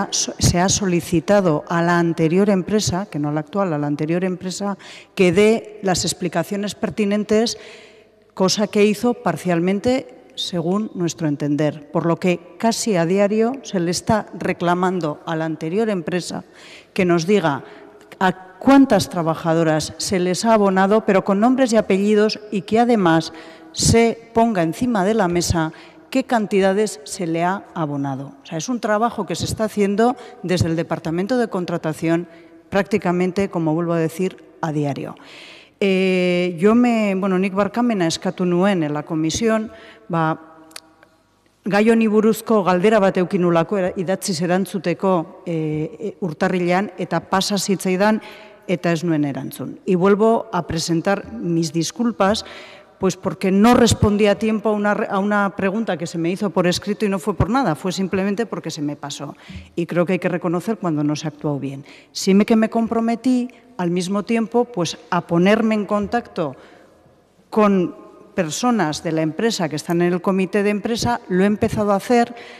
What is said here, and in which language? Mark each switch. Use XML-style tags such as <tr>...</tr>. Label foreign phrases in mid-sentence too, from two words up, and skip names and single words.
<es>ha solicitado a la anterior empresa, que no a la actual, a la anterior empresa, que dé las explicaciones pertinentes, cosa que hizo parcialmente según nuestro entender, por lo que casi a diario se le está reclamando a la anterior empresa que nos diga a cuántas trabajadoras se les ha abonado, pero con nombres y apellidos, y que además se ponga encima de la mesa qué cantidades se le ha abonado. O sea, es un trabajo que se está haciendo desde el Departamento de Contratación prácticamente, como vuelvo a decir, a diario.</es> <eu>Nik barkamena eskatu nuen</eu> <es>en la comisión,</es> <eu>gai honi buruzko galdera bat eukinulako idatziz erantzuteko urtarrilean eta pasa zitzaidan eta ez nuen erantzun.</eu> <es>Y vuelvo a presentar mis disculpas, pues porque no respondí a tiempo a una pregunta que se me hizo por escrito y no fue por nada, fue simplemente porque se me pasó. Y creo que hay que reconocer cuando no se ha actuado bien. Sí que me comprometí al mismo tiempo pues a ponerme en contacto con personas de la empresa que están en el comité de empresa, lo he empezado a hacer.</es>